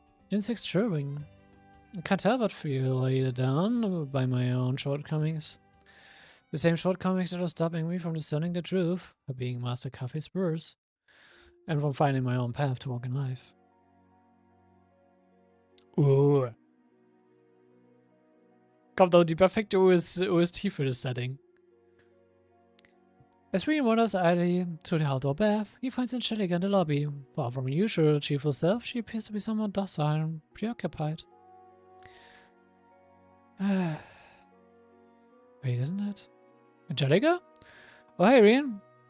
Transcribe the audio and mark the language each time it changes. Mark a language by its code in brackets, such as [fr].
[en] Insects chirping. I can't help but feel weighed down by my own shortcomings. The same shortcomings that are stopping me from discerning the truth of being Master Cafe's worse, and from finding my own path to walk in life. [de] Kommt auch die perfekte OST für das Setting. [en] As Reen wanders idly to the outdoor bath, he finds Angelica in the lobby. Far from her usual cheerful self, she appears to be somewhat docile and preoccupied. Wait, isn't it? Angelica? Oh, hey, Reen.